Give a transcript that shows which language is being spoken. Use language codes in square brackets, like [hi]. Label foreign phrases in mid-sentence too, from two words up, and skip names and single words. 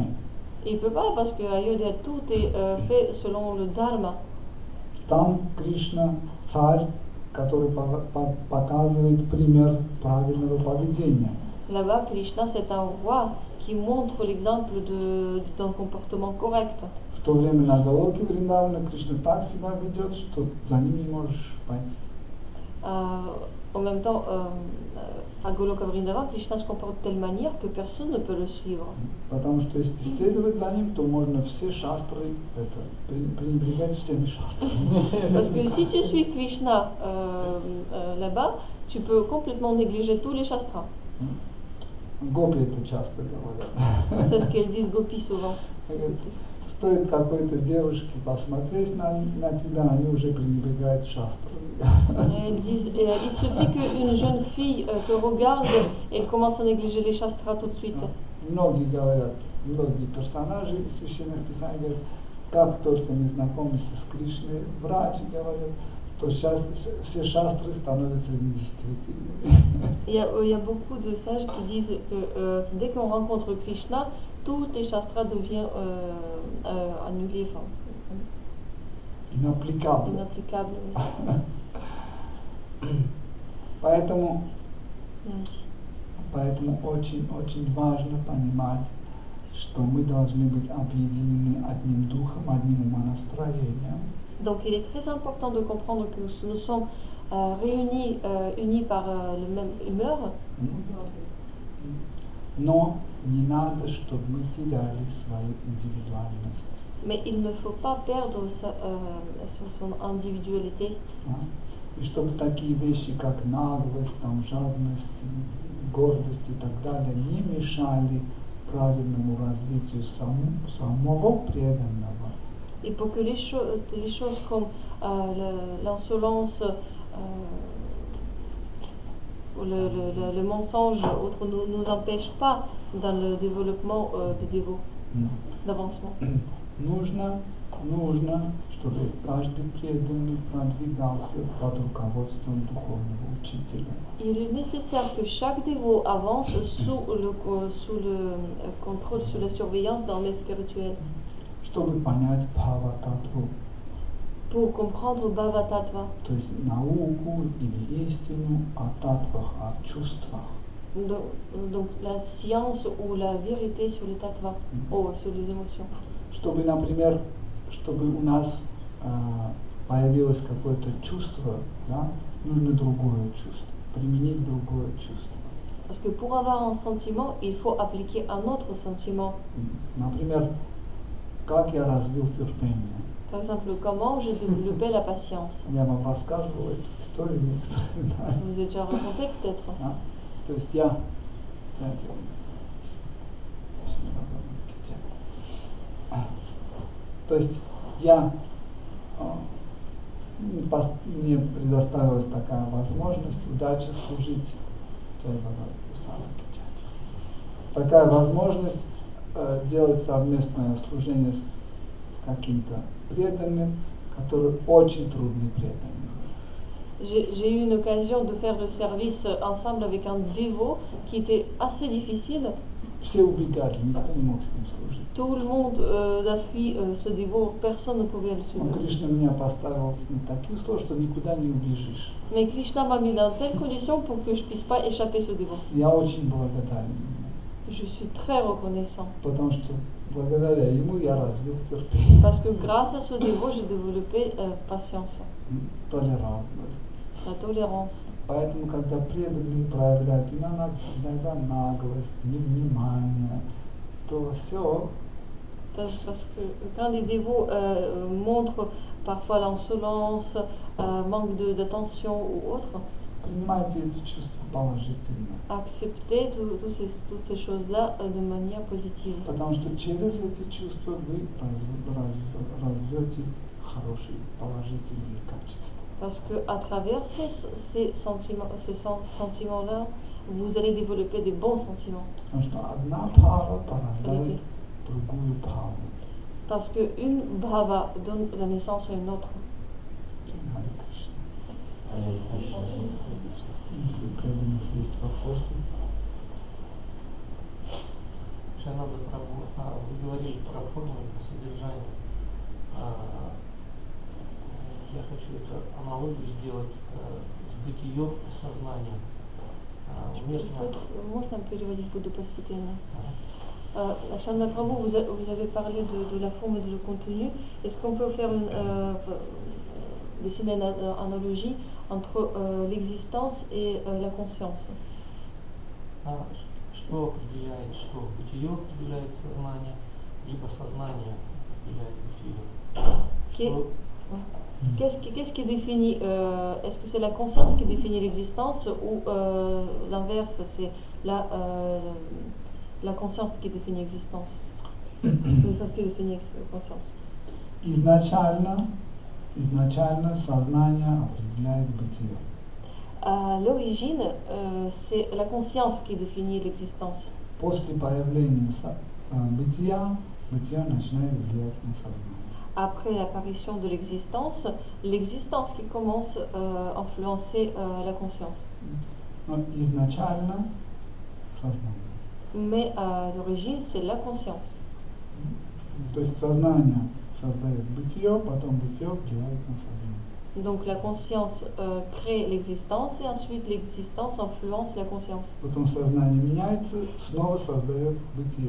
[fr] Il ne peut pas parce qu'à Ayodhya, tout est fait selon le Dharma. [ru] Там Кришна царь, который показывает пример правильного поведения. [fr] Là-bas, Krishna, c'est un roi qui montre l'exemple d'un comportement correct. [ru] В то время на Галоке Вриндавана Кришна так себя ведет, что за ним не можешь пойти. [fr] en même temps, à Goloka Vrindavan, Krishna se comporte de telle manière que personne ne peut le suivre. [ru] Потому что если следовать за ним, то можно все шастры, пренебрегать всеми шастрами. [fr] Parce que si tu suis Krishna là-bas, tu peux complètement négliger tous les shastras. [ru] Гопи это часто говорят. [fr] C'est ce qu'elles disent Gopi souvent. [ru] Стоит какой-то девушке посмотреть на тебя, они уже пренебрегают шастрами. [fr] Elles disent, il suffit qu'une jeune fille te regarde et elle commence à négliger les shastras tout de suite. [ru] Многие говорят, многие персонажи священных писаний говорят, как только мы знакомимся с Кришной, врачи говорят, то сейчас все шастры становятся недействительными. [fr] Il y a beaucoup de sages qui disent que dès qu'on rencontre Krishna, tous les shastras deviennent annulés, enfin, Inapplicable. inapplicables. [ru] Поэтому [fr] Merci. [ru] очень важно понимать, что мы должны быть объединены одним духом, одним умонастроением. [fr] Donc il est très important de comprendre que nous sommes réunis, unis par la même humeur, [ru] Но не надо, чтобы мы теряли свою индивидуальность. [fr] mais il ne faut pas perdre son individualité. [ru] И чтобы такие вещи, как наглость, там, жадность, гордость и так далее, не мешали правильному развитию самого преданного. [fr] Et pour que les choses comme l'insolence, le mensonge, autres ne nous empêchent pas dans le développement des dévots, d'avancement. [ru] Нужно, чтобы каждый преданный продвигался под руководством духовного учителя. [fr] Il est nécessaire que chaque dévot avance sous le contrôle, sous la surveillance dans l'aide spirituelle. [ru] Чтобы понять Бхава-татву, [fr] Pour comprendre Bhava Tattva, [ru] то есть науку или истину о татвах, о чувствах. [fr] donc la science ou la vérité sur les tattvas, sur les émotions. [ru] Чтобы, например, чтобы у нас появилось какое-то чувство, да, нужно другое чувство, применить другое чувство. [fr] Parce que pour avoir un sentiment, il faut appliquer un autre sentiment. [ru] Например, как я развил терпение. [fr] Par exemple, comment j'ai développé la patience. [ru] Я вам рассказывал эту историю некоторые, да. [fr] Je vous ai déjà raconté peut-être. [ru] То есть я мне предоставилась такая возможность, удача служить. Такая возможность делать совместное служение с каким-то преданным, который очень трудный преданный. [fr] J'ai eu une occasion de faire le service ensemble avec un dévot qui était assez difficile. [ru] Все убегали, никто не мог с ним служить. [fr] Tout le monde a fui ce dévot, personne ne pouvait le suivre. [ru] Кришна меня поставил на такие условия, что никуда не убежишь. [fr] Mais Krishna m'a mis dans telle condition pour que je puisse pas échapper ce dévot. [ru] Я очень благодарен. [fr] Je suis très reconnaissant. [ru] Потому что благодаря ему я развил терпение. [fr] Parce que grâce à ce dévot, j'ai développé patience, [ru] Толерантность. [fr] la tolérance. [ru] Поэтому, когда преданные проявляют иногда наглость, невнимание, то все. [fr] Parce que quand les dévots montrent parfois l'insolence, manque d'attention ou autre, [ru] Принимайте эти чувства положительно. [fr] accepter toutes ces choses-là de manière positive. [ru] Потому что через эти чувства вы развьете хорошие положительные качества. [fr] Parce que à travers ces sentiments-là, vous allez développer des bons sentiments. [ru] Потому что одна бхава порождает другую бхаву. [fr] Parce que une bhava donne la naissance à une autre. [ru] Харе Кришна. Если у преданных есть вопросы. Шананда Прабhu, вы говорили про форму и про содержание. Я хочу эту аналогию сделать с бытием и сознанием. Можно переводить, буду постепенно. [fr] Shanda Prabhu, vous avez parlé de la forme et de le contenu. Est-ce qu'on peut faire dessiner une analogie entre l'existence et la conscience. [ru] А что определяет, что бытие определяет сознание, либо сознание определяет бытие? [fr] Qu'est- Qu'est-ce qui définit est-ce que c'est la conscience qui définit l'existence ou l'inverse, c'est la conscience qui définit l'existence? L'existence qui définit conscience. [ru] Изначально сознание определяет бытие. [fr] À l'origine, c'est la conscience qui définit l'existence. [ru] После появления бытия, бытие начинает влиять на сознание. [fr] Après l'apparition de l'existence qui commence à influencer la conscience. [ru] Но изначально сознание. [fr] Mais à l'origine, c'est la conscience. [ru] То есть сознание создает бытие, потом бытие влияет на сознание. [fr] Donc la conscience crée l'existence et ensuite l'existence influence la conscience. [ru] Потом сознание меняется, снова создает бытие.